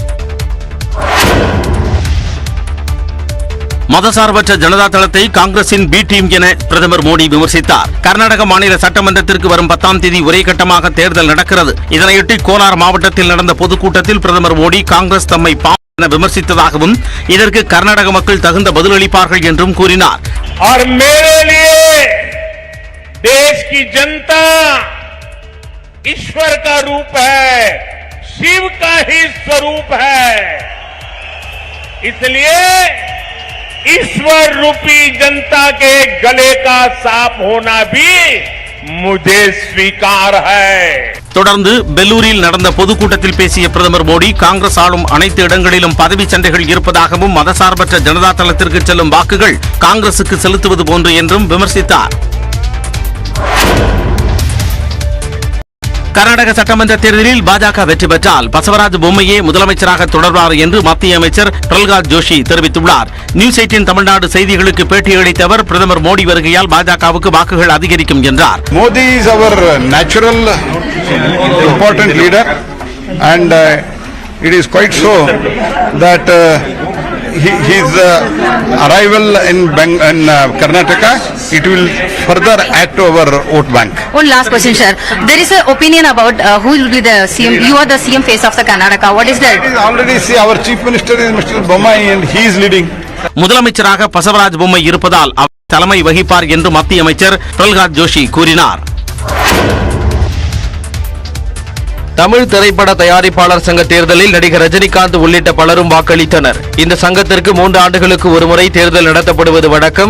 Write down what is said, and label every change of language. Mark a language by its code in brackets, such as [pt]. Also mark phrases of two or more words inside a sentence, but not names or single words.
[ta] மதசார்பற்ற ஜனதா தளத்தை காங்கிரசின் பி டீம் என பிரதமர் மோடி விமர்சித்தார். கர்நாடக மாநில சட்டமன்றத்திற்கு வரும் 10ஆம் தேதி ஒரே கட்டமாக தேர்தல் நடக்கிறது. இதனையொட்டி கோலார் மாவட்டத்தில் நடந்த பொதுக்கூட்டத்தில் பிரதமர் மோடி காங்கிரஸ் தம்மை என விமர்சித்ததாகவும் இதற்கு கர்நாடக மக்கள் தகுந்த பதிலளிப்பார்கள் என்றும் கூறினார். [hi] देश की जनता ईश्वर का रूप है, शिव का ही स्वरूप है, इसलिए ईश्वर रूपी जनता के गले का साफ होना भी मुझे स्वीकार है. [ta] தொடர்ந்து பெல்லூரில் நடந்த பொதுக்கூட்டத்தில் பேசிய பிரதமர் மோடி காங்கிரஸ் ஆளும் அனைத்து இடங்களிலும் பதவி சண்டைகள் இருப்பதாகவும் மதசார்பற்ற ஜனதா தளத்திற்கு செல்லும் வாக்குகள் காங்கிரசுக்கு செலுத்துவது போன்று என்றும் விமர்சித்தார். கர்நாடக சட்டமன்ற தேர்தலில் பாஜக வெற்றி பெற்றால் பசவராஜ் பொம்மையே முதலமைச்சராக தொடர்வார் என்று மத்திய அமைச்சர் பிரல்காத் ஜோஷி தெரிவித்துள்ளார். நியூஸ் 18 தமிழ்நாடு செய்திகளுக்கு பேட்டியளித்த அவர் பிரதமர் மோடி வருகையால் பாஜகவுக்கு வாக்குகள் அதிகரிக்கும் என்றார். [en] Modi is our natural important leader and it is quite so that his arrival in Karnataka, it will further add to our vote bank. One last question, sir. There is an opinion about who will be the CM. You are the CM face of the Karnataka. What is that? Already see our chief minister is Mr. Bommai and he is leading. [ta] முதலமைச்சராக பசவராஜ் பொம்மை இருப்பதால் அவர் தலைமை வகிப்பார் என்று மத்திய அமைச்சர் பிரல்காத் ஜோஷி கூறினார். தமிழ் திரைப்பட தயாரிப்பாளர் சங்க தேர்தலில் நடிகர் ரஜினிகாந்த் உள்ளிட்ட பலரும் வாக்களித்தனர். இந்த சங்கத்திற்கு 3 ஆண்டுகளுக்கு ஒருமுறை தேர்தல் நடத்தப்படுவது வழக்கம்.